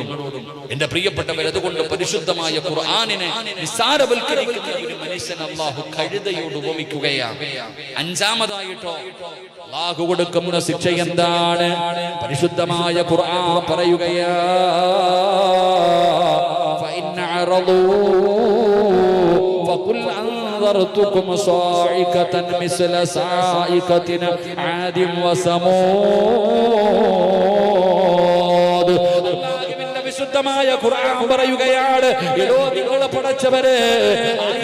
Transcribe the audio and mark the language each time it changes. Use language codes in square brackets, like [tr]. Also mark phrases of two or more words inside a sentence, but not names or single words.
[ml] എന്റെ പ്രിയപ്പെട്ടവർ, അതുകൊണ്ട് പരിശുദ്ധമായ ഖുർആനിനെ നിസ്സാരവൽക്കരിക്കുന്ന ഒരു മനുഷ്യൻ അല്ലാഹു കഴുതയോട് ഉപമിക്കുകയാണ്. അഞ്ചാമതായിട്ടോ അല്ലാഹു കൊടുക്കുന്ന ശിക്ഷ എന്താണ്? പരിശുദ്ധമായ ഖുർആൻ പറയുകയാ, [ar] فإن أعرضوا فقل أنذرتكم صاعقة مثل صاعقة عاد وثمود. [ml] വിശുദ്ധമായ ഖുർആൻ പറയുകയാണ്, എടോ നിങ്ങളെ പടച്ചവരെ